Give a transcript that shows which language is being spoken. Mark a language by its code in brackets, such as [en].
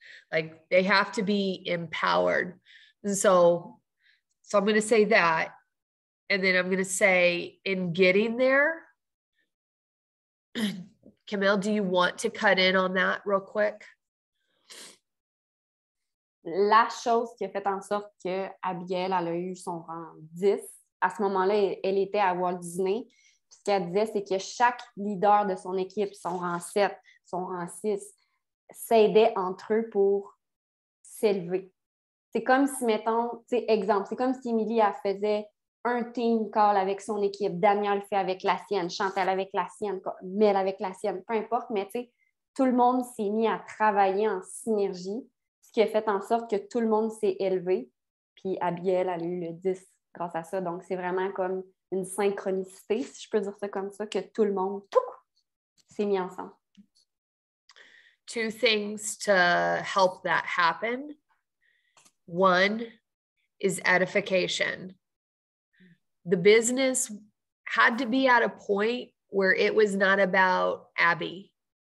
[en] Like, they have to be empowered. And so I'm going to say that. And then I'm going to say, in getting there, Camille, do you want to cut in on that real quick? [fr] La chose qui a fait en sorte que Abigail, elle a eu son rang 10, à ce moment-là, elle était à Walt Disney. Puis ce qu'elle disait, c'est que chaque leader de son équipe, son rang 7, son rang 6, s'aidaient entre eux pour s'élever. C'est comme si, mettons, exemple, c'est comme si Émilie, elle faisait un team call avec son équipe, Daniel fait avec la sienne, Chantal avec la sienne, Mel avec la sienne, peu importe, mais tout le monde s'est mis à travailler en synergie, ce qui a fait en sorte que tout le monde s'est élevé. Puis Abigail, elle a eu le 10 grâce à ça. Donc, c'est vraiment comme une synchronicité, si je peux dire ça comme ça, que tout le monde s'est mis ensemble. [en] 2 things to help that happen. 1 is edification. The business had to be at a point where it was not about Abby.